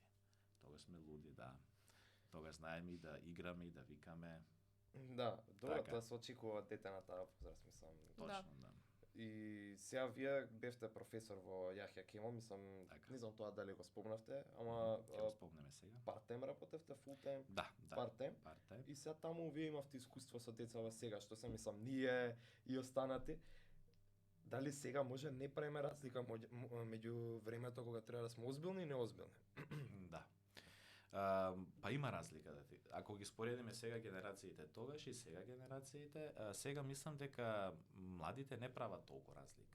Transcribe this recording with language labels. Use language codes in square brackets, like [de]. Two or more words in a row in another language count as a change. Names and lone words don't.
[mk] Тогаш сме луди, да. Тогаш знаеме и да играме и да викаме. Да, добро, Така. тоа се очекува од дете на таа возраст, мислам. Точно, да. И сега вие бевте професор во Јахја Кемал, мислам, Така. не знам тоа дали го спомнавте, ама Ќе го спомнеме сега. part-time работевте, full-time, Да. part-time. Part-time. И сега таму вие имавте искуство со децава сега, што се мислам ние и останати. Дали сега може не правиме разлика меѓу времето кога треба да сме озбилни и неозбилни? Да. Па има разлика да ти. Ако ги споредиме сега генерациите тогаш и сега генерациите, сега мислам дека младите не прават толку разлика.